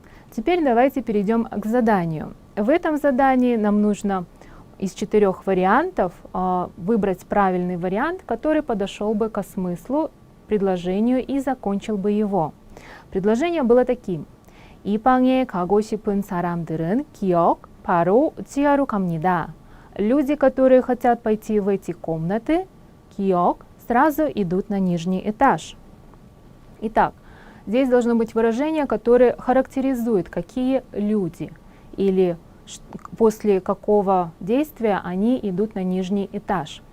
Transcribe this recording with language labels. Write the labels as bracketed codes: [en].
[ru] Теперь давайте перейдем к заданию. В этом задании нам нужно из 4 вариантов выбрать правильный вариант, который подошел бы ко смыслу, предложению и закончил бы его. Предложение было таким. [ko] 이 방에 가고 싶은 사람들은 기억, 바로 지하로 갑니다. [ru] Люди, которые хотят пойти в эти комнаты, 기억, сразу идут на нижний этаж. Итак, здесь должно быть выражение, которое характеризует, какие люди или после какого действия они идут на нижний этаж.